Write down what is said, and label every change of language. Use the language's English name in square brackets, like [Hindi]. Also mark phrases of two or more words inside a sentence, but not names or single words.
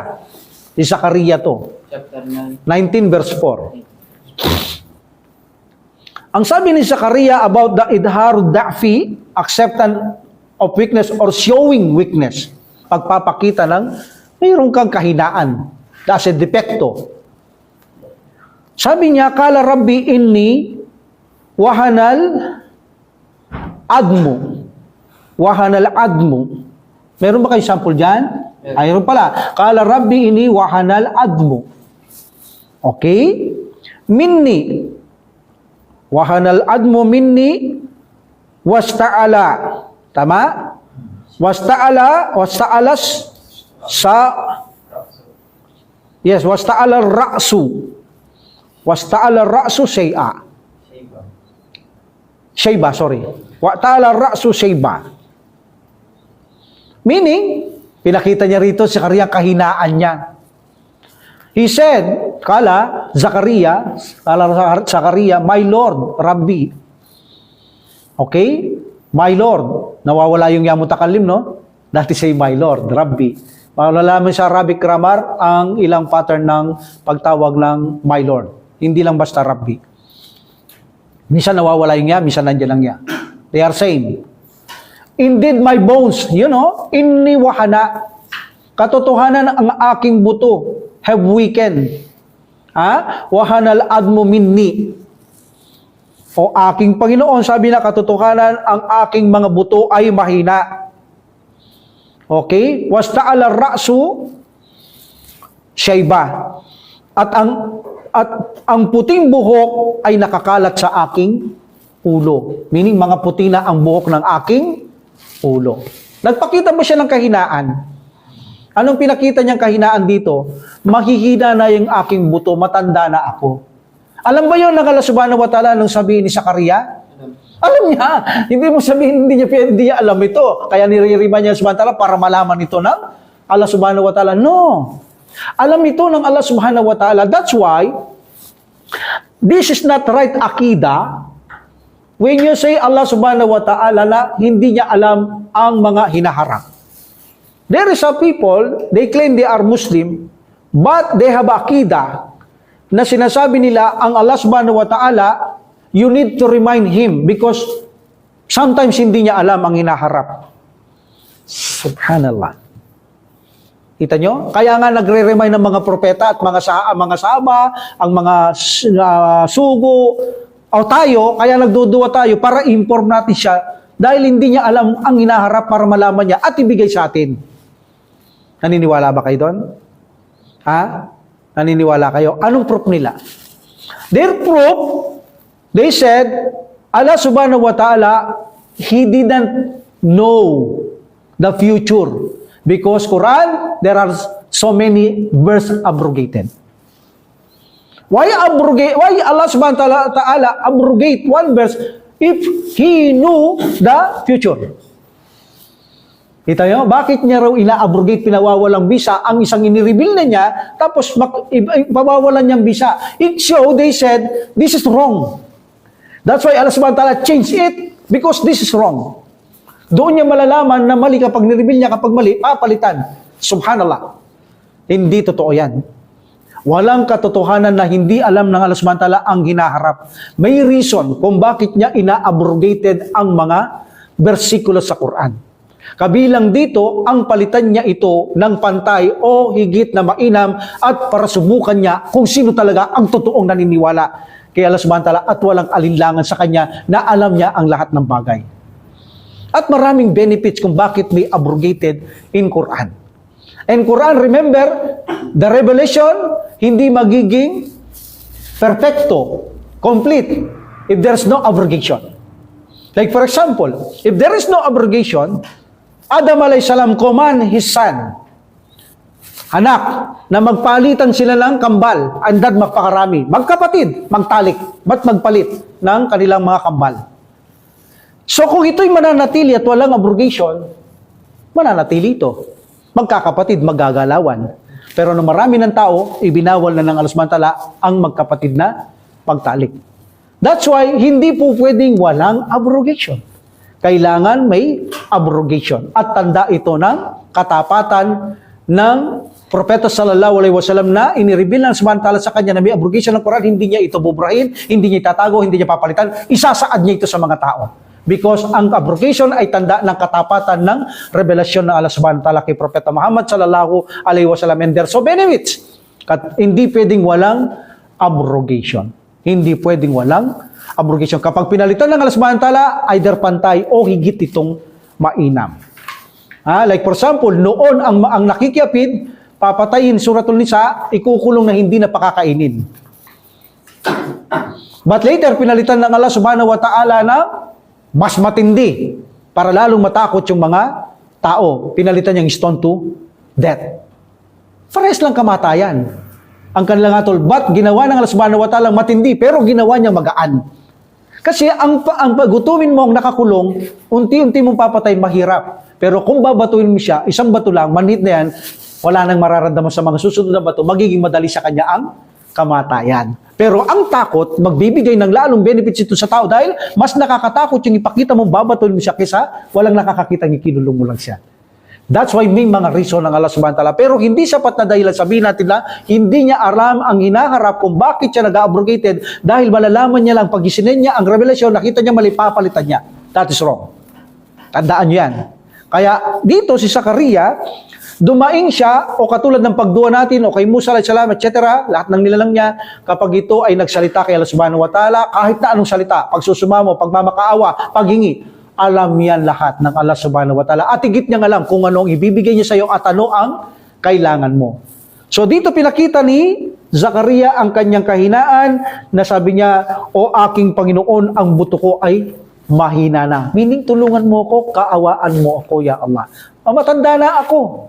[Filipino] Si Zakaria to. [English] Chapter 9. 19 verse 4. [Filipino] Ang sabi ni Zakaria [English] about the [Arabic] إظهار ضعف, [English] acceptance of weakness or showing weakness. [Filipino] Pagpapakita ng mayroon kang kahinaan. [English] That's a depekto. [Filipino] Sabi niya, [Arabic] قال رب إني وهن العظم. وهن العظم. [Filipino] Meron ba kayo sample dyan? Ayun pala. [Arabic] قال رب إني وهن العظم. Okay? مني. وهن العظم مني واشتعل. Tama? واشتعل sa yes, واشتعل رأس. واشتعل رأس شيئا شيبا, sorry. واشتعل رأس شيبا. [Filipino] Meaning, pinakita niya rito si Zakaria kahinaan niya. [English] He said, kala Zakaria, my Lord, Rabbi. Okay? My Lord. [Filipino] Nawawala yung yamutakalim, no? [English] Dati say my Lord, Rabbi. [Filipino] Malalaman sa Arabic grammar ang ilang pattern ng pagtawag ng [English] my Lord. [Filipino] Hindi lang basta Rabbi. Minsan nawawala yung ya, minsan nandiyan lang ya. [English] They are same. Indeed, my bones, [Arabic] إني وهن. [Filipino] Katotohanan ang aking buto [English] have weakened. [Arabic] وهن العظم مني. [Filipino] O aking Panginoon, sabi na katotohanan, ang aking mga buto ay mahina. [Arabic] Okay? واشتعل رأس شيبا. [Filipino] At ang puting buhok ay nakakalat sa aking ulo. Meaning, mga puti na ang buhok ng aking ulo. Nagpakita mo siya ng kahinaan. Anong pinakita niyang kahinaan dito? Mahihina na yung aking buto, matanda na ako. Alam ba yun ng [Arabic] الله سبحانه وتعالى [Filipino] nung sabihin ni Zakaria? Alam niya. Hindi mo sabihin, hindi niya alam ito. Kaya niririman niya [Arabic] سبحانه وتعالى [Filipino] para malaman ito ng [Arabic] الله سبحانه وتعالى. [Filipino] No. Alam ito ng [Arabic] الله سبحانه وتعالى. [English] That's why, this is not right akida. When you say [Arabic] الله سبحانه وتعالى [Filipino] na hindi niya alam ang mga hinaharap. [English] There is some people, they claim they are Muslim, but they have akida [Filipino] na sinasabi nila ang [Arabic] الله سبحانه وتعالى, [English] you need to remind Him because sometimes [Filipino] hindi niya alam ang hinaharap. Subhanallah. Kita nyo? Kaya nga nagre-remind ng mga propeta at mga sahaba, ang mga sugo, o tayo, kaya nagduduwa tayo para inform natin siya dahil hindi niya alam ang hinaharap para malaman niya at ibigay sa atin. Naniniwala ba kayo doon? Naniniwala kayo? Anong proof nila? [English] Their proof, they said, [Arabic] الله سبحانه وتعالى, [English] He didn't know the future. Because Quran, there are so many verses abrogated. Why [Arabic] الله سبحانه وتعالى [English] abrogate one verse if He knew the future? [Filipino] Kita nyo, bakit niya raw ina-abrogate, pinawawalang bisa ang isang inireveal na niya, tapos pawawalan niyang bisa? [English] It showed, they said, this is wrong. That's why [Arabic] الله سبحانه وتعالى [English] changed it, because this is wrong. [Filipino] Doon niya malalaman na mali kapag nireveal niya, kapag mali, papalitan. Subhanallah. Hindi totoo yan. Walang katotohanan na hindi alam ng [Arabic] الله سبحانه وتعالى [Filipino] ang hinaharap. May reason kung bakit niya ina-abrogated ang mga bersikulo sa Quran. Kabilang dito, ang palitan niya ito ng pantay o higit na mainam at para subukan niya kung sino talaga ang totoong naniniwala kay [Arabic] الله سبحانه وتعالى [Filipino] at walang alinlangan sa kanya na alam niya ang lahat ng bagay. At maraming benefits kung bakit may [English] abrogated in Quran. And Quran, remember, the revelation, [Filipino] hindi magiging perfecto, [English] complete, if there's no abrogation. Like for example, if there is no abrogation, Adam alayhisalam command his son, [Filipino] anak, na magpalitan sila ng kambal, [English] and that [Filipino] magpakarami, magkapatid, magtalik, ba't magpalit ng kanilang mga kambal? So kung ito'y mananatili at walang abrogation, mananatili ito. Magkakapatid, maggagalawan. Pero nung marami ng tao, ibinawal na ng [Arabic] الله سبحانه وتعالى [Filipino] ang magkapatid na pagtalik. [English] That's why, [Filipino] hindi po pwedeng walang abrogation. Kailangan may abrogation. At tanda ito ng katapatan ng Propeta [Arabic] صلى الله عليه وسلم [Filipino] na inireveal ng [Arabic] سبحانه وتعالى [Filipino] sa kanya na may abrogation ng Quran, hindi niya ito bubrahin, hindi niya itatago, hindi niya papalitan, isasaad niya ito sa mga tao. Because ang abrogation ay tanda ng katapatan ng revelasyon ng [Arabic] الله سبحانه وتعالى [Filipino] kay Propeta Muhammad [Arabic] صلى الله عليه وسلم. [English] And there are so benefits. [Filipino] Hindi pwedeng walang abrogation. Hindi pwedeng walang abrogation. Kapag pinalitan ng [Arabic] الله سبحانه وتعالى, [Filipino] either pantay o higit itong mainam. [English] Like for example, [Filipino] noon ang nakikiapid, papatayin, Suratul Nisa, ikukulong na hindi na pakakainin. [English] But later, [Filipino] pinalitan ng [Arabic] الله سبحانه وتعالى [Filipino] na mas matindi para lalong matakot yung mga tao. Pinalitan niyang [English] stone to death. [Filipino] Parehas lang kamatayan. Ang kanilang atol, but ginawa ng [Arabic] الله سبحانه وتعالى [Filipino] matindi, pero ginawa niyang magaan. Kasi ang pagutumin mo ang nakakulong, unti-unti mong papatay, mahirap. Pero kung babatuin mo siya, isang bato lang, manhit na yan, wala nang mararamdaman sa mga susunod na bato, magiging madali sa kanya ang kamatayan. Pero ang takot, magbibigay ng lalong benefits ito sa tao dahil mas nakakatakot yung ipakita mo, babatuin mo siya kaysa walang nakakakita ng kinulong mo lang siya. That's why may mga reason ng [Arabic] الله سبحانه وتعالى. [Filipino] Pero hindi sapat na dahilan, sabihin natin na hindi niya alam ang hinaharap kung bakit siya nag-abrogated dahil malalaman niya lang pag isinin niya ang revelasyon, nakita niya mali, papalitan niya. [English] That is wrong. [Filipino] Tandaan niyo yan. Kaya dito si Zakaria, dumaing siya, o katulad ng pagduwa natin, o kay Musa [Arabic] عليه السلام, [Filipino] etc., lahat ng nilalang niya, kapag ito ay nagsalita kay [Arabic] الله سبحانه وتعالى, [Filipino] kahit na anong salita, pagsusumamo, pagmamakaawa, paghingi, alam yan lahat ng [Arabic] الله سبحانه وتعالى. [Filipino] At higit niyang alam kung ano ang ibibigay niya sa iyo at ano ang kailangan mo. So dito pinakita ni Zakaria ang kanyang kahinaan na sabi niya, o aking Panginoon, ang buto ko ay mahina na. Meaning, tulungan mo ako, kaawaan mo ako, [Arabic] يا الله. [Filipino] Matanda na ako.